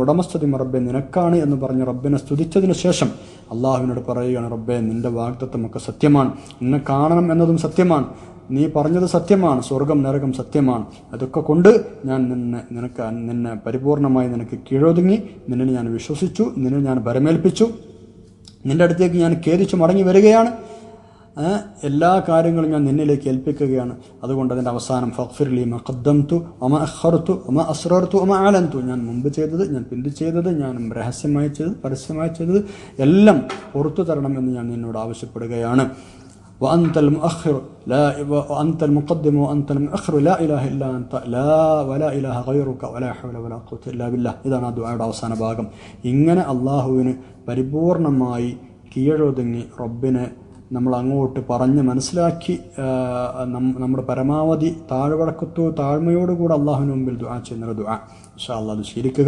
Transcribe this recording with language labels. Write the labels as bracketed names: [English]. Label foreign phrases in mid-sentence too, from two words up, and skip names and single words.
[Malayalam] ഉടമസ്ഥതയും റബ്ബെ നിനക്കാണ് എന്ന് പറഞ്ഞ് റബ്ബിനെ സ്തുതിച്ചതിന് ശേഷം അള്ളാഹുവിനോട് പറയുകയാണ്, റബ്ബെ നിന്റെ വാഗ്ദത്തമൊക്കെ സത്യമാണ്, നിന്നെ കാണണം എന്നതും സത്യമാണ്, നീ പറഞ്ഞത് സത്യമാണ്, സ്വർഗം നരകം സത്യമാണ്, അതൊക്കെ കൊണ്ട് ഞാൻ നിന്നെ പരിപൂർണമായി നിനക്ക് കീഴൊതുങ്ങി, നിന്നെ ഞാൻ വിശ്വസിച്ചു, നിന്നെ ഞാൻ ഭരമേൽപ്പിച്ചു, നിന്റെ അടുത്തേക്ക് ഞാൻ ഖേദിച്ചു മടങ്ങി വരികയാണ്, എല്ലാ കാര്യങ്ങളും ഞാൻ നിന്നിലേക്ക് ഏൽപ്പിക്കുകയാണ്. അതുകൊണ്ട് അതിൻ്റെ അവസാനം [Arabic] فاغفر لي ما قدمت وما أخرت وما أسررت وما أعلنت, [Malayalam] ഞാൻ മുമ്പ് ചെയ്തത്, ഞാൻ പിന്തി ചെയ്തത്, ഞാൻ രഹസ്യമായി ചെയ്തത്, പരസ്യമായി ചെയ്തത് എല്ലാം പുറത്തു തരണം എന്ന് ഞാൻ നിന്നോട് ആവശ്യപ്പെടുകയാണ്. [Arabic] وأنت المؤخر لا وأنت المقدم وأنت المؤخر لا إله إلا أنت لا ولا إله غيرك ولا حول ولا قوة إلا بالله. [Malayalam] ഇതാണ് ആ ദുആയുടെ അവസാന ഭാഗം. ഇങ്ങനെ അള്ളാഹുവിന് പരിപൂർണമായി കീഴൊതുങ്ങി റബ്ബിനെ നമ്മൾ അങ്ങോട്ട് പറഞ്ഞ് മനസ്സിലാക്കി നമ്മുടെ പരമാവധി താഴ്മയോടുകൂടെ അള്ളാഹുവിന് മുമ്പിൽ ദുആ ചെയ്യുന്ന ദുആ [Arabic] إن شاء الله [Malayalam] അത് ശീലിക്കുക.